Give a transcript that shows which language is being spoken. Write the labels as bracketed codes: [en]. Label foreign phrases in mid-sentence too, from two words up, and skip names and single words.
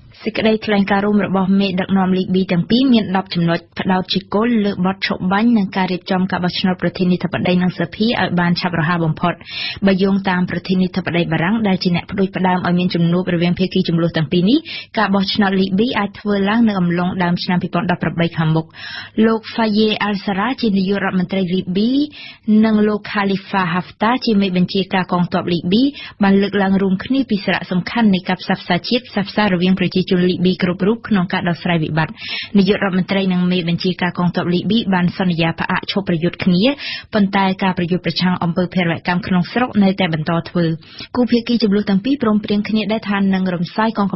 [km] សេចក្តីថ្លែងការណ៍រួមរបស់មេដឹកនាំលីប៊ីទាំងពីរមាន10ចំណុចផ្ដោតជាគោលលើបទឈប់បាញ់និងការរៀបចំការបោះឆ្នោតប្រធានាធិបតីនិងសភាឲ្យបានឆាប់រហ័សបំផុតបើយោងតាមប្រធានាធិបតីបារាំងដែលជាអ្នកផ្ដួចផ្ដើមឲ្យមានជំនួបរវាងភាគីចំនួនទាំងពីរនេះការបោះឆ្នោតលីប៊ីអាចធ្វើឡើងនៅអំឡុងដើមឆ្នាំ2018ខាងមុខលោក Faye al-Sarraj ជានាយករដ្ឋមន្ត្រីលីប៊ីនិងលោក Khalifa Haftar ជាមេបញ្ជាការកងទ័ពលីប៊ីបាន លើកឡើងរួមគ្នាពីសារៈសំខាន់នៃការផ្សះផ្សាជាតិផ្សះផ្សារវាងប្រជាជនលីប៊ីគ្រប់រូបក្នុងការដោះស្រាយវិបត្តិនាយករដ្ឋមន្ត្រីនិងមេបញ្ជាការកងទ័ពលីប៊ីបានសន្យាផ្អាកឈប់ប្រយុទ្ធគ្នាប៉ុន្តែការប្រយុទ្ធប្រឆាំងអំពើភេរវកម្មក្នុងស្រុកនៅតែបន្តធ្វើគូភាគីចំនួនទាំងពីរព្រមព្រៀងគ្នាដែរថានឹងរំសាយកង